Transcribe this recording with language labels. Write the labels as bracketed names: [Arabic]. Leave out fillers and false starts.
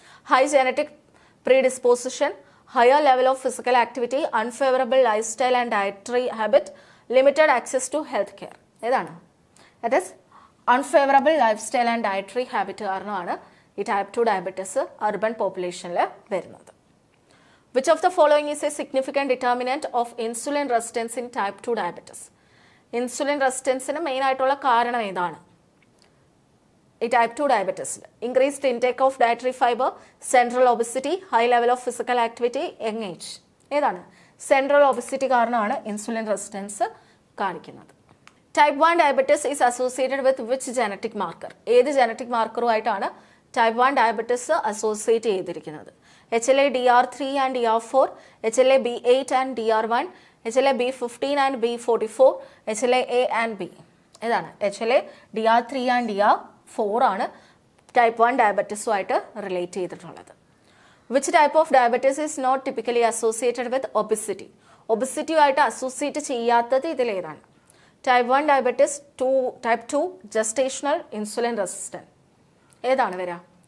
[English] High genetic predisposition, higher level of physical activity, unfavourable life style and dietary habit, limited access to health care. ഏതാണ്? That is unfavourable life style and dietary habit [Malayalam] കാരണമാണ് ഈ type 2 diabetes urban പോപ്പുലേഷനിൽ വരുന്നത്. [English] Which of the following is a significant determinant of insulin resistance in type 2 diabetes? [Malayalam] Insulin റെസിസ്റ്റൻസിന് main ആയിട്ടുള്ള കാരണം ഏതാണ് ഈ type 2 ഡയബറ്റീസിൽ? [English] Increased intake of dietary fibre, central obesity, high level of physical activity, young age. ഏതാണ്? [Malayalam] Central obesity കാരണമാണ് insulin resistance കാണിക്കുന്നത്. [English] Type 1 diabetes is associated with which genetic marker? [Malayalam] ഏത് genetic മാർക്കറുമായിട്ടാണ് type 1 diabetes associate ചെയ്തിരിക്കുന്നത്? [English] HLA-DR3 and DR4, HLA-B8 and DR1, HLA-B15 and B44, HLA-A and B. [Malayalam] ഏതാണ്? HLA-DR3 and DR4 ആണ് type 1 ഡയബറ്റീസുമായിട്ട് relate ചെയ്തിട്ടുള്ളത്. [English] Which type of diabetes is not typically associated with obesity? [Malayalam] ഒബിസിറ്റിയുമായിട്ട് associate ചെയ്യാത്തത് ഇതിലേതാണ്? Type 1 diabetes, type 2 gestational insulin resistant. ഏതാണ് വരിക?